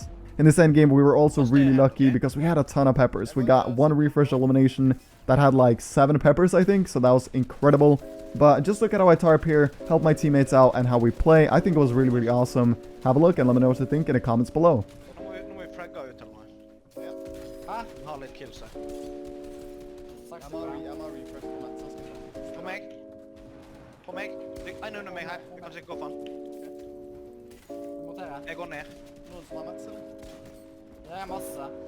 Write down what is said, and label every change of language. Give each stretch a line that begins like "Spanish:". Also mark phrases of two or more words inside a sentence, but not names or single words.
English: In this end game, we were also really lucky because we had a ton of peppers. We got 1 refresh elimination that had like 7 peppers, I think, so that was incredible. But just look at how I tarp here, help my teammates out, and how we play. I think it was really, really awesome. Have a look and let me know what you think in the comments below.
Norwegian: Jeg går ned. Noen som har mats, eller? Det er masse.